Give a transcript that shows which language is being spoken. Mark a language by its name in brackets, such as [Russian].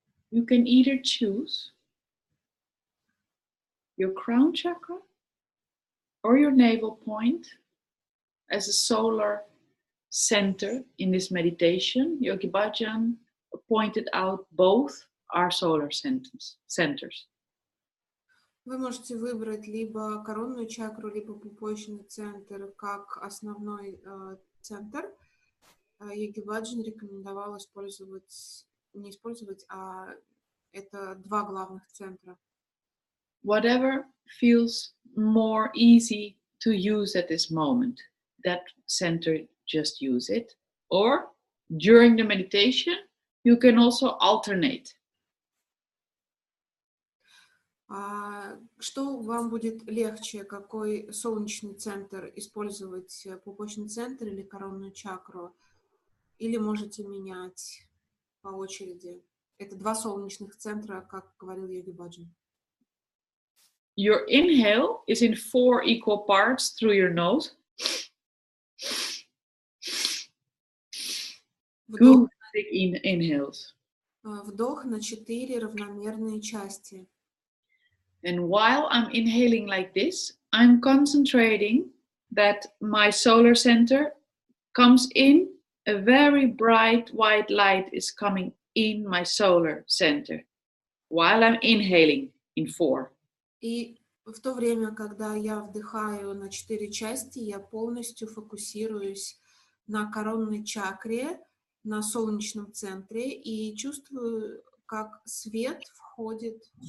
[English] You can either choose your crown chakra or your navel point as a solar center in this meditation. Yogi Bhajan pointed out both are solar centers. [Russian] Вы можете выбрать либо коронную чакру, либо пупочный центр как основной центр. Йоги Баджан рекомендовал не использовать, а это два главных центра. [English] Whatever feels more easy to use at this moment, that center, just use it. Or during the meditation, you can also alternate. [Russian] Что вам будет легче, какой солнечный центр использовать, пупочный центр или коронную чакру? Или можете менять по очереди? Это два солнечных центра, как говорил Йоги Баджан. [English] Your inhale is in 4 equal parts through your nose. [Russian] Вдох, [English] Good big inhales. [Russian] вдох на 4 равномерные части. [English] And while I'm inhaling like this, I'm concentrating that my solar center comes in, a very bright white light is coming in my solar center while I'm inhaling in 4. [Russian] И в то время, когда я вдыхаю на 4 части, я полностью фокусируюсь на коронной чакре, на солнечном центре и чувствую, как свет входит.